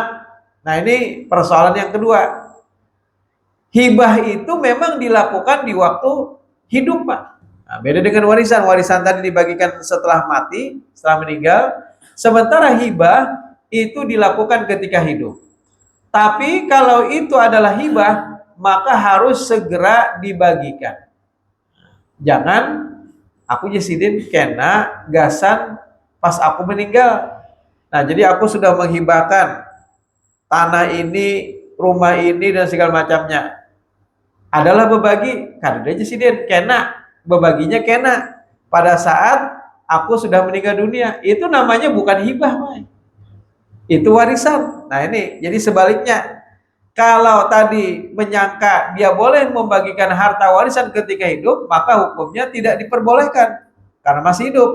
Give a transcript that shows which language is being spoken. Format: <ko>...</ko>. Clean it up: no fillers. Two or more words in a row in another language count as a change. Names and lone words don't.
<id>Nah, ini persoalan yang kedua. Hibah itu memang dilakukan di waktu hidup, Pak. Nah, beda dengan warisan. Warisan tadi dibagikan setelah mati, setelah meninggal. Sementara hibah itu dilakukan ketika hidup. Tapi kalau itu adalah hibah, maka harus segera dibagikan.</id> <bjn>Jangan aku Sidin kena gasan pas aku meninggal.</bjn> <id>Nah, jadi aku sudah menghibahkan tanah ini, rumah ini, dan segala macamnya.</id> <bjn>Adalah berbagi, kada aja Sidin kena, bebaginya kena pada saat aku sudah meninggal dunia.</bjn> <id>Itu namanya bukan hibah, Pak. Itu warisan. Nah, ini jadi sebaliknya. Kalau tadi menyangka dia boleh membagikan harta warisan ketika hidup, maka hukumnya tidak diperbolehkan karena masih hidup.</id>